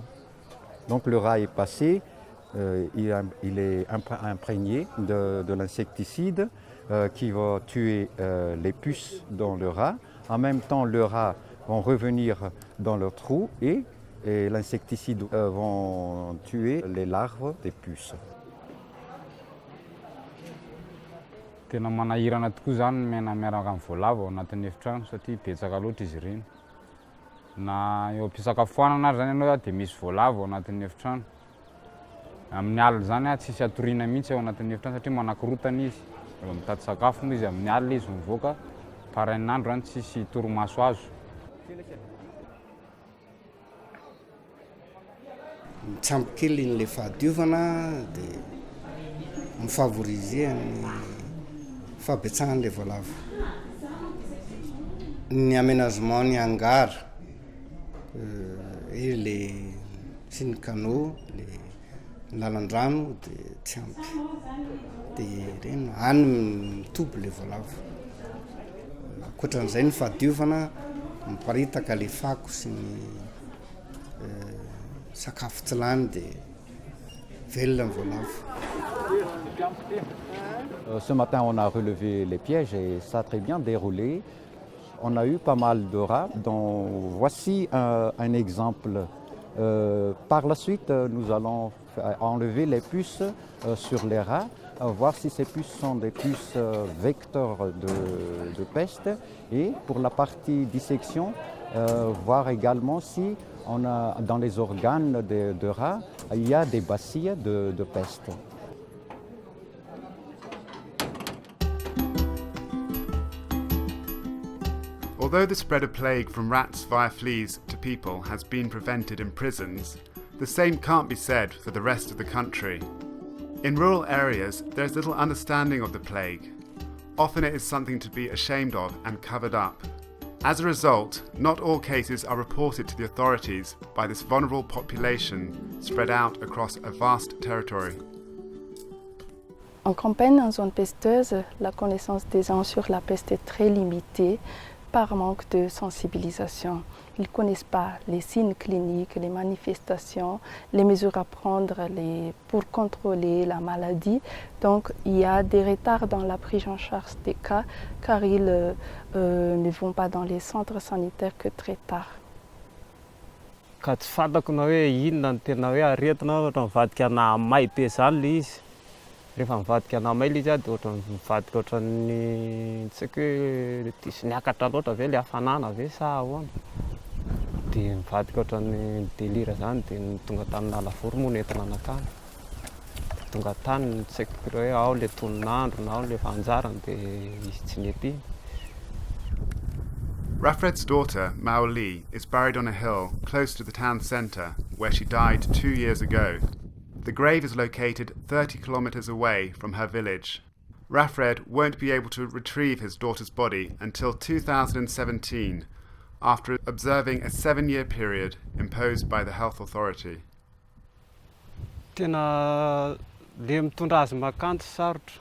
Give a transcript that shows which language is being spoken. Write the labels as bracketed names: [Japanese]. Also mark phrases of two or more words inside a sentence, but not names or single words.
[French] Donc le rat est passé, il est imprégné de l'insecticide qui va tuer les puces dans le rat. En même temps, le rat va revenir dans leur trou et l'insecticide va tuer les larves des puces. [Malagasy] Tena manahirana tokoa zany mena miaraka amin'ny voalavo ao anatin'ny efitrano satria betsaka loatra izy ireny. Na eo am-pisakafoanana ary zany ianao dia misy voalavo ao anatin'ny efitrano. Amin'ny alina zany tsisy atoriana mihitsy ao anatin'ny efitrano satria manakorotana izy. Eo mitady sakafo moa izy amin'ny alina izy mivoaka parain'andro zany tsisy torimaso azo. Mitsampy kely ny le fahadiovana dia mifavoriser ny fabetsahan'ilay voalavo. Ny aménagement ny hangar [French] et les [Malagasy] sy ny canaux, ny lalan-drano dia tsy ampy. Dia ireny any mitoby le voalavo. Ankoatran'izay ny fahadiovana miparitaka le fako sy ny sakafo tsy lany dia velona ny voalavo. [French] Ce matin, on a relevé les pièges et ça a très bien déroulé. On a eu pas mal de rats, dont voici un exemple. Par la suite, nous allons enlever les puces sur les rats, voir si ces puces sont des puces vecteurs de peste. Et pour la partie dissection, voir également si on a, dans les organes de rats, il y a des bacilles de peste. [English] Although the spread of plague from rats via fleas to people has been prevented in prisons, the same can't be said for the rest of the country. In rural areas, there is little understanding of the plague. Often it is something to be ashamed of and covered up. As a result, not all cases are reported to the authorities by this vulnerable population spread out across a vast territory. [French] En campagne, en zone pesteuse, la connaissance des gens sur la peste est très limitée par manque de sensibilisation. Ils ne connaissent pas les signes cliniques, les manifestations, les mesures à prendre pour contrôler la maladie. Donc il y a des retards dans la prise en charge des cas car ils ne vont pas dans les centres sanitaires que très tard. [Malagasy] Ka tsy fantako na hoe inona no tena hoe aretina ohatra mivadika ana may be zany le izy. Rehefa mivadika ana may le izy dia ohatra mivadika ohatran'ny tsy haiko hoe diso niakatra loatra ve le hafanana ve sa ahoana. Dia mivadika ohatran'ny délire zany dia tonga tany Nalavoro moa no entina anakany. Tonga tany tsy haiko hoe ao le toninandro na ao le fanjarany dia izy tsy nety. [English] Rafred's daughter, Mao Li, is buried on a hill close to the town centre, where she died 2 years ago. The grave is located 30 kilometres away from her village. Rafred won't be able to retrieve his daughter's body until 2017, after observing a 7-year period imposed by the health authority. [Malagasy] Tena le mitondra azy makanto sarotra.